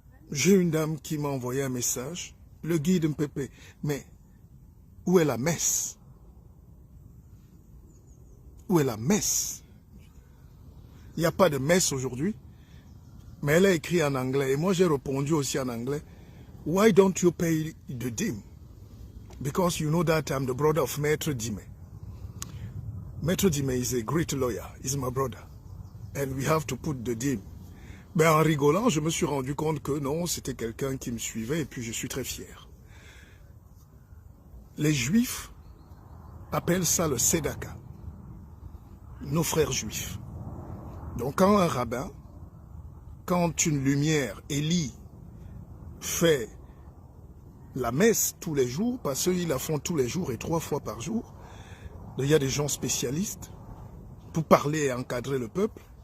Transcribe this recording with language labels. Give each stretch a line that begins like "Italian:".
French: J'ai une dame qui m'a envoyé un message. Le guide Mpépé. Mais où est la messe? Où est la messe? Il n'y a pas de messe aujourd'hui. Mais elle a écrit en anglais. Et moi j'ai répondu aussi en anglais.
English: Why don't you pay the dîme? Because you know that I'm the brother of Maître Dime. Maître Dime is a great lawyer. He's my brother. And we have to put the dîme.
French: Ben, en rigolant, je me suis rendu compte que non, c'était quelqu'un qui me suivait et puis je suis très fier. Les Juifs appellent ça le Tzedaka. Nos frères juifs. Donc quand un rabbin, quand une lumière, Élie, fait la messe tous les jours, parce qu'ils la font tous les jours et 3 fois par jour, il y a des gens spécialistes pour parler et encadrer le peuple.